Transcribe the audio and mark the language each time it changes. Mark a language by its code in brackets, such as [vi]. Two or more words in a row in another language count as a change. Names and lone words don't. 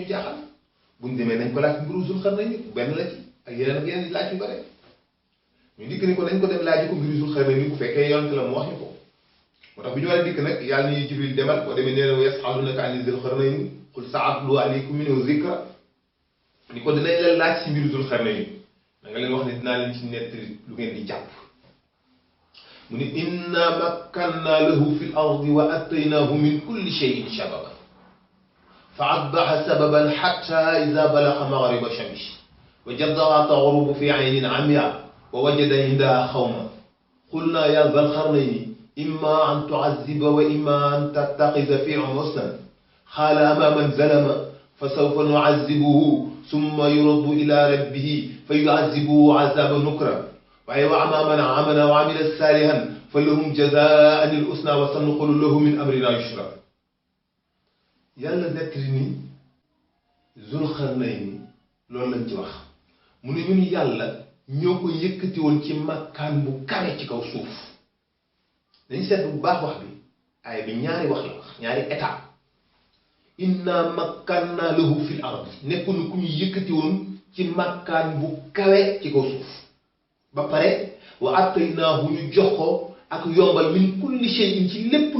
[wo] jaaxal buñ demee nañ ko laaj mbiru Zul Qarnayni benn la ci ak yeneen laaj yu bare ñu dikk ni ko nañ ko dem laaj ko mbiru Zul Qarnayni bu fekkee yonent la mu wax ñu ko moo tax bi ñu war a dikk nag yàlla ni Jibril demal boo demee nee na [ar] يسألونك عن ذي القرنين قل سأتلو عليكم منه ذكرا [wo] ni ko dinañ leen laaj si mbiru Zul Qarnayni da nga leen wax ne dinaa leen ci nettali lu ngeen di jàpp mu ni [ar] إنا مكنا له في الأرض وآتيناه من كل شيء سببا فأتبع سببا حتى إذا بلغ مغرب الشمس وجدها تغرب في عين حمئة ووجد عندها قوما قلنا يا ذا القرنين إما أن تعذب وإما أن تتخذ فيهم حسنا قال أما من ظلم فسوف نعذبه ثم يرد إلى ربه فيعذبه عذابا نكرا waaye وأما من آمن وعمل صالحا فلهم جزاء الحسنى وسنقول له من أمرنا يسرا. [wo] yàlla nettali ni Zul Qarnayni loolu lañ ci wax mu ne ñun yàlla ñoo ko yëkkati woon ci makkaan bu kawe ci kaw suuf dañ seet bu baax wax bi ay bi ñaari wax la wax ñaari état [ar] إنا مكنا له في الأرض [wo] nekkoon ku ñu yëkkati woon ci makkaan bu kawe ci kaw suuf ba pare [ar] وآتيناه [wo] ñu jox ko ak yombal [ar] من كل شيء [wo] ci lépp lu